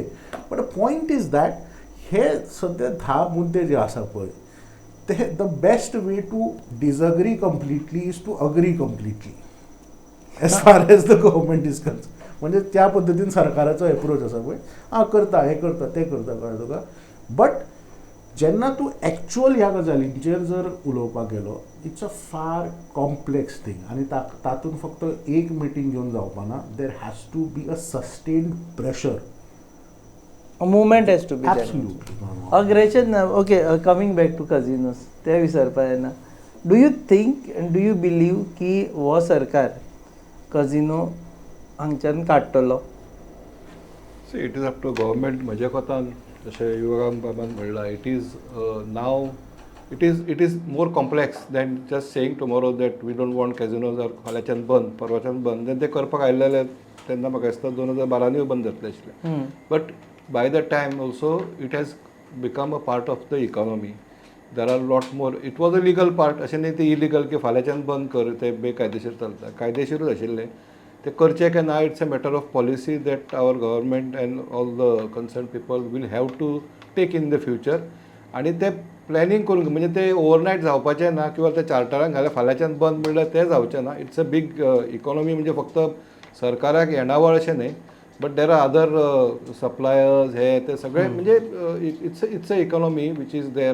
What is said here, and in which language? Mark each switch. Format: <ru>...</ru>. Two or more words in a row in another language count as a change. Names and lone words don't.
<en>but point is that</en> <kok>हे सद्या 10 मुद्दे जे आसा पळय ते</kok> <en>the best way to disagree completely is to agree completely as far as the government is concerned.</en> <kok>म्हणजे त्या पद्दतीन सरकाराचो एप्रोच आसा पळय, करता हें करता तें करता कळ्ळें तुका. बट जेन्ना तूं एक्चुअल ह्या गजालींचेर जर उलोवपाक गेलो,</kok> <en>it's a far complex thing</en> <kok>आनी तातूंत फक्त एक मिटींग घेवन जावपाना.</kok> <en>There has to be a sustained pressure. A movement has to be there. Absolutely. Aggression, okay, coming back to casinos,</en> <kok>ते विसरपा येना.</kok> <en>Do you think and do you believe</en> <kok>की हो सरकार कजिनो हांगच्यान काडटलो?</kok> <en>See, it is up to government.</en> <kok>म्हज्या कोतान जशें युवराम बाबान म्हणलां,</kok> <en>it is more complex than just saying tomorrow that we don't want casinos or</en> <kok>फाल्यांच्यान बंद, परवाच्यान बंद. Then ते करपाक आयलेले तेन्ना म्हाका दिसता 2012 बंद जातले आशिल्ले.</kok> <en>But by the time also it has become a part of the economy. There are lot more. It was a legal part.</en> <kok>अशें न्ही ते इलिगल की फाल्यांच्यान बंद कर, ते बेकायदेशीर चलता. कायदेशीरूच आशिल्ले ते करचे काय ना.</kok> <en>It's a matter of policy that our government and all the concerned people will have to take in the future.</en> <kok>आणि ते प्लॅनिंग करून, म्हणजे ते ओवरनायट जावपाचें ना किंवा ते चार्टरान घाले फाल्यांच्यान बंद म्हणल्यार तें जावचें ना.</kok> <en>It's a big economy.</en> <kok>म्हणजे फक्त सरकाराक येणावळ अशें न्ही,</kok> <en>but there are other suppliers,</en> <kok>हे ते सगळे, म्हणजे</kok> <en>it's a economy which is there.</en>